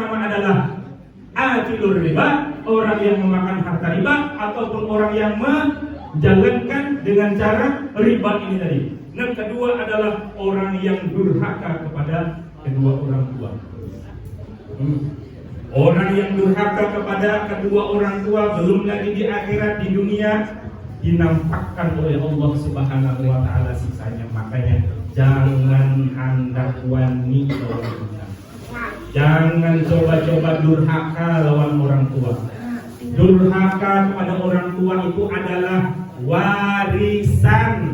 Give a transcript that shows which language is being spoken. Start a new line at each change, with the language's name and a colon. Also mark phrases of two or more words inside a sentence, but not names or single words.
Indonesian: Yang pertama adalah
Arabic: آكل الربا,
Indonesian: orang yang memakan harta riba, ataupun orang yang menjalankan dengan cara riba ini tadi. Yang kedua adalah orang yang durhaka kepada kedua orang tua. Orang yang durhaka kepada kedua orang tua, belum lagi di akhirat, di dunia, dinampakkan oleh Allah
Arabic: سبحانه وتعالى
Indonesian: siksanya.
Banjar: Makanya jangan hendak wani lawan kita. Jangan coba-coba durhaka lawan orang tua.
Indonesian: Durhaka kepada orang tua itu adalah warisan.